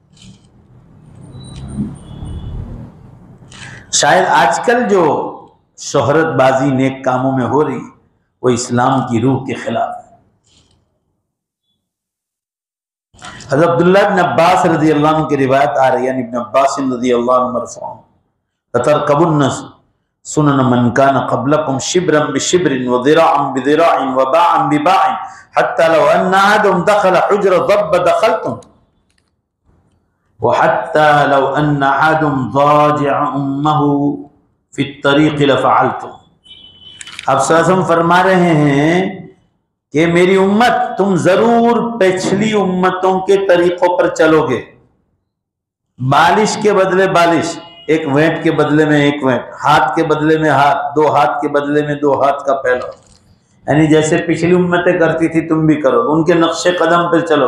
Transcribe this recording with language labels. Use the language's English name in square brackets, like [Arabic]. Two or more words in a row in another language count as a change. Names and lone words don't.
[Urdu] شاید آج کل جو شہرت بازی نیک کاموں میں ہو رہی وہ اسلام کی روح کے خلاف ہے. حضرت عبداللہ ابن عباس رضی اللہ عنہ کی روایت آ رہی ہے, [Arabic] ابن عباس رضي الله عنه مرفوعا لتركبن سنن من كان قبلكم شبرا بشبر وذراعا بذراع وباعا بباع حتى لو أن أحدهم دخل جحر ضب دخلتم وحتى لو أن أحدهم جامع أمه في الطريق لفعلتم. [Urdu] آپ [Arabic] صلى الله عليه وسلم [Urdu] فرما رہے ہیں کہ میری امت تم ضرور پچھلی امتوں کے طریقوں پر چلو گے. بالشت کے بدلے بالشت، ایک وینٹ کے بدلے میں ایک وینٹ، ہاتھ کے بدلے میں ہاتھ، دو ہاتھ کے بدلے میں دو ہاتھ کا پھیلاؤ، یعنی جیسے پچھلی امتیں کرتی تھی تم بھی کرو، ان کے نقش قدم پر چلو.